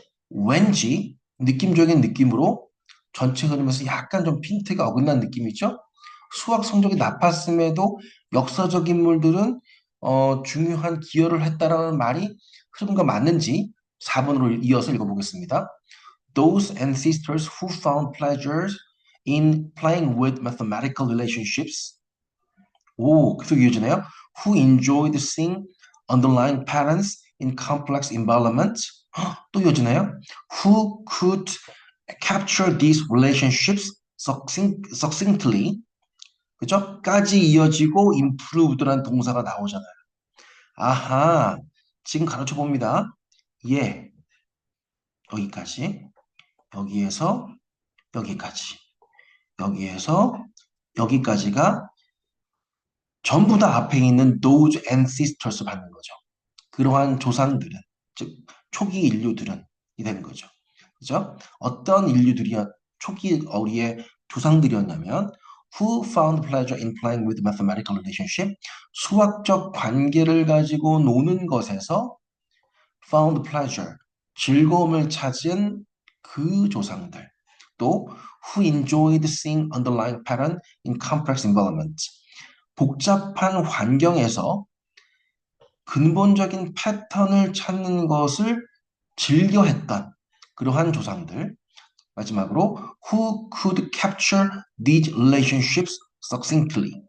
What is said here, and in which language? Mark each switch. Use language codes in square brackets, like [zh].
[ko] 왠지 느낌적인 느낌으로 전체 흐름에서 약간 좀 핀트가 어긋난 느낌이죠? 수학 성적이 나빴음에도 역사적 인물들은 중요한 기여를 했다라는 말이 흐름과 맞는지 4번으로 이어서 읽어보겠습니다. [en] Those ancestors who found pleasures in playing with mathematical relationships. [ko] 오, 계속 이어지네요. [en] Who enjoyed seeing underlying patterns in complex environments. [ko] 또 이어지네요. [en] Who could capture these relationships succinctly. [ko] 그죠? 까지 이어지고 improved란 동사가 나오잖아요. 아하, 지금 가르쳐 봅니다. 예, 여기까지. 여기에서 여기까지. 여기에서 여기까지가 전부 다 앞에 있는 [en] those ancestors [ko] 받는 거죠. 그러한 조상들은, 즉 초기 인류들은 이 되는 거죠. 그죠? 어떤 인류들이 초기 우리의 조상들이었냐면 [en] who found pleasure in playing with mathematical relationship, [ko] 수학적 관계를 가지고 노는 것에서 [en] found pleasure, [ko] 즐거움을 찾은 그 조상들. 또 [en] who enjoyed seeing underlying pattern in complex environment, [ko] 복잡한 환경에서 근본적인 패턴을 찾는 것을 즐겨했던 그러한 조상들. 마지막으로 [en] who could capture these relationships succinctly.